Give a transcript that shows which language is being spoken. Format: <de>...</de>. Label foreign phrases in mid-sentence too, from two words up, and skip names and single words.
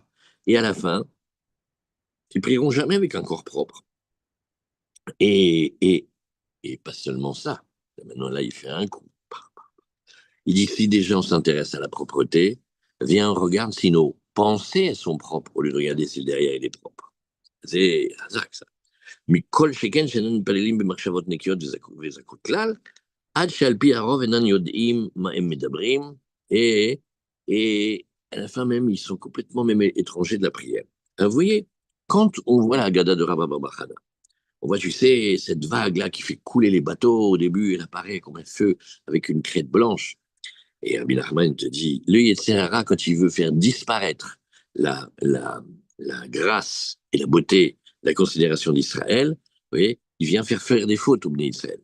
<fr>Et à la fin, ils prieront jamais avec un corps propre. Et, et, et pas seulement ça. Maintenant, là, il fait un coup. Il dit, si des gens s'intéressent à la propreté, viens, regarde si nos pensées sont propres au lieu de regarder si le derrière il est propre. C'est hasard ça.</fr> <he>מכל שכן שאיננו מתפללים במחשבות נקיות וזכות כלל, עד שעל פי הרוב אינם יודעים מה הם מדברים,</he> <fr>et, et à la fin même, ils sont complètement même étrangers de la prière. Alors, vous voyez, quand on voit la Gada de Rabba Barbachana, on voit, tu sais, cette vague-là qui fait couler les bateaux, au début, elle apparaît comme un feu avec une crête blanche, et Rabbi Nachman te dit, le Yetzirah, quand il veut faire disparaître la, la, la grâce et la beauté, la considération d'Israël, vous voyez, il vient faire des fautes au Bnei Israël.</fr>